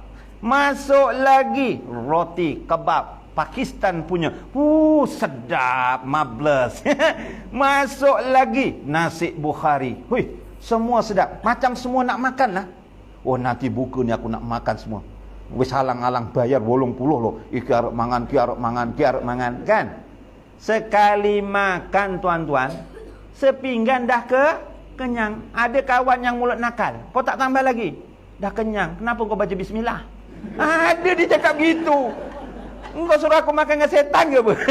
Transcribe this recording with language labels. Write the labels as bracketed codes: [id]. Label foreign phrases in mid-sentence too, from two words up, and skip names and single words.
[ms] Masuk lagi, roti kebab Pakistan punya. Sedap, marvelous. Masuk lagi, nasi Bukhari. Semua sedap. Macam semua nak makan lah. Nanti buka ni aku nak makan semua. [jv] Wis halang-halang bayar 80 loh. Iki arep mangan, [ms] kan? Sekali makan tuan-tuan, sepinggan dah kenyang. Ada kawan yang mulut nakal. Kau tak tambah lagi? Dah kenyang. Kenapa kau baca bismillah? Ada dia cakap gitu. Engkau suruh aku makan dengan setan ke apa?